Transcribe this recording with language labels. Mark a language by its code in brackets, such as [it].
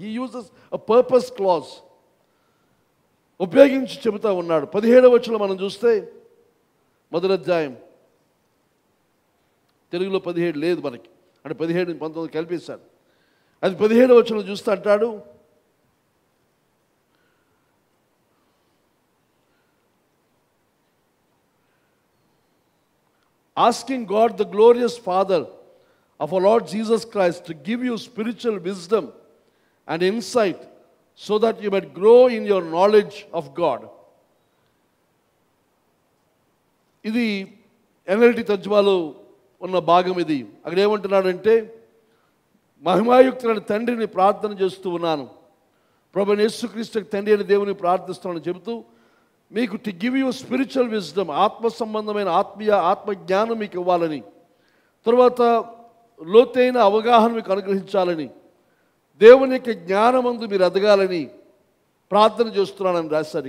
[en] he uses a purpose clause [te] ఉపయోగించి చెబుతా ఉన్నాడు. 17వ వచనంలో మనం చూస్తే, మొదటి అధ్యాయం, తెలుగులో 17 లేదు మనకి, అంటే 17 19 కలిపేశాడు. అది 17వ వచనంలో చూస్తే అంటాడు, [en] asking God the glorious Father of our Lord Jesus Christ to give you spiritual wisdom and insight so that you might grow in your knowledge of God. [te] ఇది NLT తర్జుమాలో ఉన్న భాగం. ఇది అక్కడ ఏమంటున్నాడంటే, మహిమాయుక్తులైన తండ్రిని ప్రార్థన చేస్తూ ఉన్నాను, ప్రభువైన యేసుక్రీస్తు తండ్రి అయిన దేవుని ప్రార్థిస్తున్నానని చెబుతూ, మీకు [en] to give you spiritual wisdom, [te] ఆత్మ సంబంధమైన ఆత్మజ్ఞానం మీకు ఇవ్వాలని, తర్వాత లోతైన అవగాహన మీకు అనుగ్రహించాలని, దేవుని యొక్క జ్ఞానమందు మీరు ఎదగాలని ప్రార్థన చేస్తున్నానని రాశారు.